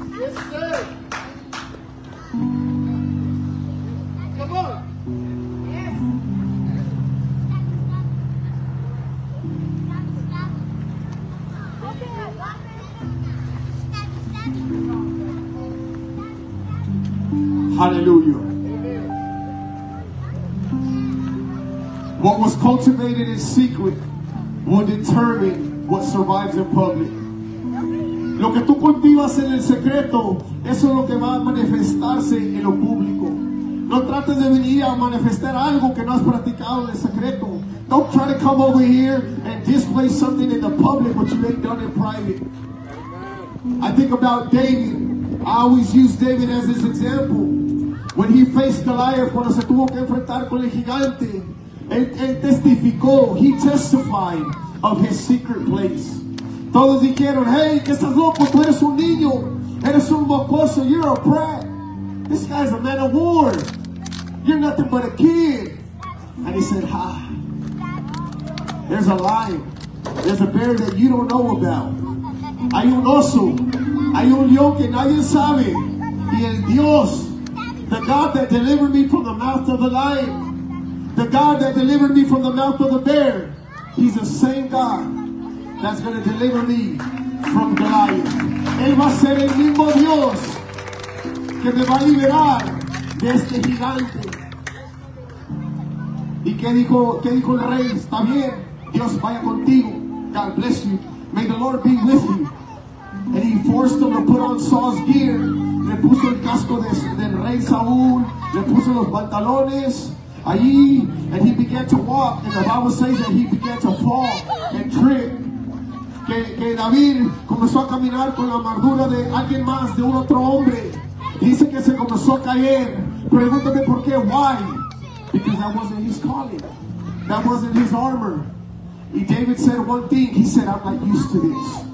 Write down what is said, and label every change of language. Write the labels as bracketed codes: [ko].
[en] Yes, sir. Come on. Hallelujah. What was cultivated in secret will determine what survives in public. [es] Lo que tú cultivas en el secreto, eso es lo que va a manifestarse en lo público. No trates de venir a manifestar algo que no has practicado en el secreto. [en] Don't try to come over here and display something in the public which you ain't done in private. I think about David. I always use David as this example. When he faced Goliath, [es] cuando se tuvo que enfrentar con el gigante, él testificó, [en] he testified of his secret place. [es] Todos dijeron, hey, que estás loco, tú eres un niño, eres un mocoso, [en] you're a brat. This guy's a man of war. You're nothing but a kid. And he said, ha, there's a lion, there's a bear that you don't know about. [es] Hay un oso, hay un león que nadie sabe, y el Dios, [en] the God that delivered me from the mouth of the lion, the God that delivered me from the mouth of the bear, he's the same God that's going to deliver me from Goliath. [es] Él va a ser el mismo Dios que me va a liberar de este gigante. ¿Y qué dijo el rey? Está bien, Dios vaya contigo. [en] God bless you. May the Lord be with you. And he forced him to put on Saul's gear. [es] Le puso el casco del rey Saúl. Le puso los pantalones. Allí. [en] And he began to walk. And the Bible says that he began to fall and trip. [es] Que David comenzó a caminar con la amargura de alguien más, de un otro hombre. Dice que se comenzó a caer. Pregúntame por qué. [en] Why? Because that wasn't his calling. That wasn't his armor. And David said one thing. He said, I'm not used to this.